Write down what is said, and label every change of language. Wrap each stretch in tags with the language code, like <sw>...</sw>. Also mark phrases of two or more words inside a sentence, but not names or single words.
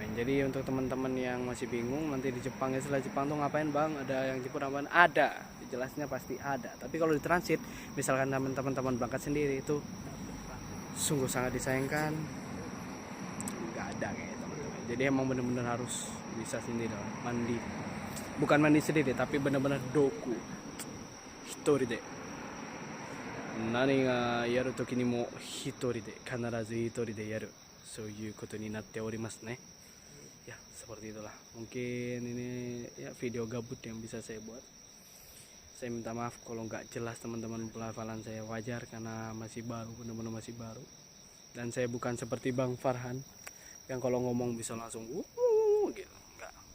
<id>Jadi untuk teman-teman yang masih bingung nanti di Jepang ya, setelah Jepang tuh ngapain bang, ada yang jemput apaan? Ada, jelasnya pasti ada. Tapi kalau di transit, misalkan teman-teman berangkat sendiri, itu sungguh sangat disayangkan nggak ada kayak teman-teman. Jadi emang bener-bener harus bisa sendiri mandi, bukan mandi sendiri tapi bener-bener</id> <ja>どく一人で、何がやる時にも一人で、必ず一人でやる、そういうことになっておりますね.</ja> <id>Ya seperti itulah, mungkin ini ya video gabut yang bisa saya buat. Saya minta maaf kalau nggak jelas teman-teman, pelafalan saya wajar karena masih baru, benar-benar masih baru. Dan saya bukan seperti Bang Farhan yang kalau ngomong bisa langsung gitu, enggak.</id>